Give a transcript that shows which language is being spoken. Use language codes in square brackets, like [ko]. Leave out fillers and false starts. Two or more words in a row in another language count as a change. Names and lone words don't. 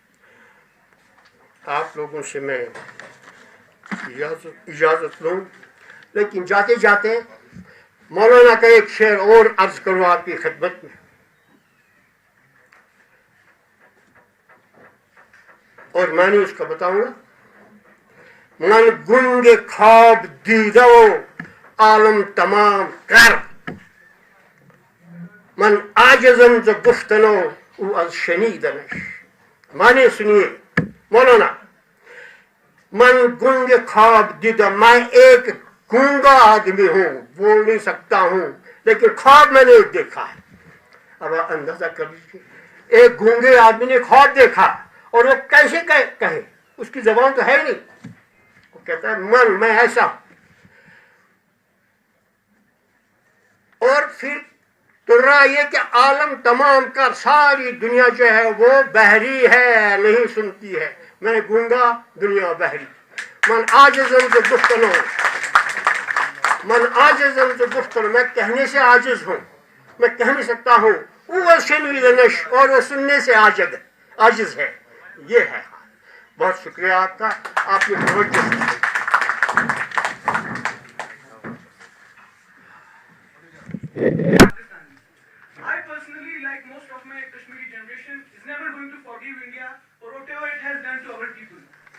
[ur] آپ لوگوں سے میں اجازت لوں، لیکن جاتے جاتے مولانا کا ایک شعر اور عرض کروں آپ کی خدمت میں، اور میں نے اس کا بتاؤں گا. [fa] من گنگ خواب دیدو عالم تمام کر، من عاجزم ز گفتنو او از شنیدنش. [ur] مانے سنیے مولانا، [fa] من گنگ خواب دیدو، [ur] میں ایک گونگا آدمی ہوں، بول نہیں سکتا ہوں، لیکن خواب میں نے ایک دیکھا ہے. اب آپ اندازہ کر لیجیے، ایک گونگے آدمی نے خواب دیکھا، اور وہ کیسے کہے، اس کی زبان تو ہے ہی نہیں. وہ کہتا ہے میں ایسا ہوں. اور پھر ترا یہ کہ [fa] عالم تمام [ur] کا، ساری دنیا جو ہے وہ بحری ہے، نہیں سنتی ہے. میں گونگا، دنیا بحری. [fa] من عاجزم ز گفتنو، من عاجزم ز گفتنو، [ur] میں کہنے سے عاجز ہوں، میں کہہ نہیں سکتا ہوں. وہ شنیدنش، اور وہ سننے سے عاجز ہے. یہ ہے. بہت شکریہ آپ کا، آپ نے توجہ دی. [en] I personally, like most of my Kashmiri generation, is never going to forgive India for whatever it has done to our people.